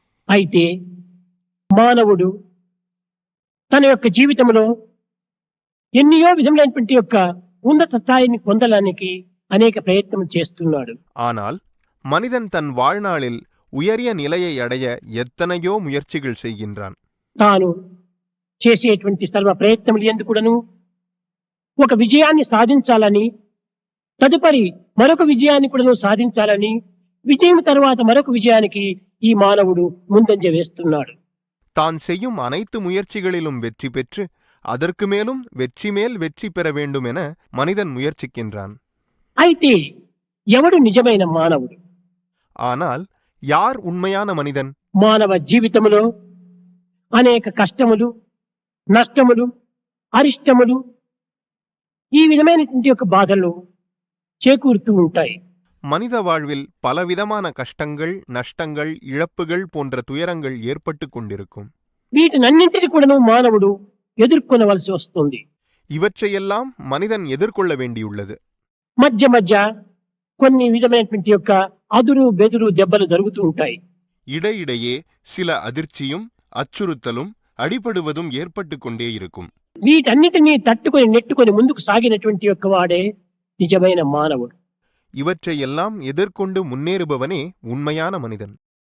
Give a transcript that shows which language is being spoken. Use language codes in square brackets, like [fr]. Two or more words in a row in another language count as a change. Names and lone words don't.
[te] అయితే మానవుడు తన యొక్క జీవితంలో ఎన్నో విధములైనటువంటి యొక్క ఉన్నత స్థాయిని పొందడానికి అనేక ప్రయత్నం చేస్తున్నాడు. [ta] ஆனால் மனிதன் தன் வாழ்நாளில் உயரிய நிலையை அடைய எத்தனையோ முயற்சிகள் செய்கின்றான். [te] తాను చేసేటువంటి సర్వ ప్రయత్నములు ఎందుకుడను ఒక విజయాన్ని సాధించాలని, తదుపరి మరొక విజయాన్ని కూడా సాధించాలని, విజయం తర్వాత మరొక విజయానికి ఈ మానవుడు ముందంజ వేస్తున్నాడు. [ta] தான் செய்யும் அனைத்து முயற்சிகளிலும் வெற்றி பெற்று அதற்கு மேலும் வெற்றி மேல் வெற்றி பெற வேண்டும் என மனிதன் முயற்சிக்கின்றான். [te] అయితే ఎవడు నిజమైన మానవుడు? [ta] ஆனால் யார் உண்மையான மனிதன்? [te] మానవ జీవితంలో అనేక కష్టములు, నష్టములు, అరిష్టములు, ఈ విధమైనటువంటి యొక్క బాధలు చేకూరుతూ ఉంటాయి. [ta] மனித வாழ்வில் பலவிதமான கஷ்டங்கள், நஷ்டங்கள், இழப்புகள் போன்ற துயரங்கள் ஏற்பட்டு கொண்டிருக்கும். [te] వీటినన్నింటినీ కూడా మానవుడు ఎదుర్కొనవలసి వస్తుంది. [ta] இவற்றையெல்லாம் மனிதன் எதிர்கொள்ள வேண்டியுள்ளது. [te] మధ్య మధ్య కొన్ని విధమైనటువంటి యొక్క అదురు బెదురు దెబ్బలు జరుగుతూ ఉంటాయి. [ta] இடையிடையே சில அதிர்ச்சியும் அச்சுறுத்தலும் அடிபடுவதும் ஏற்பட்டு கொண்டே இருக்கும். [te] వీటన్నిటినీ తట్టుకొని నెట్టుకొని ముందుకు సాగినటువంటి యొక్క వాడే నిజమైన మానవుడు. [ta] இவற்றையெல்லாம் எதிர்கொண்டு முன்னேறுபவனே உண்மையான மனிதன்.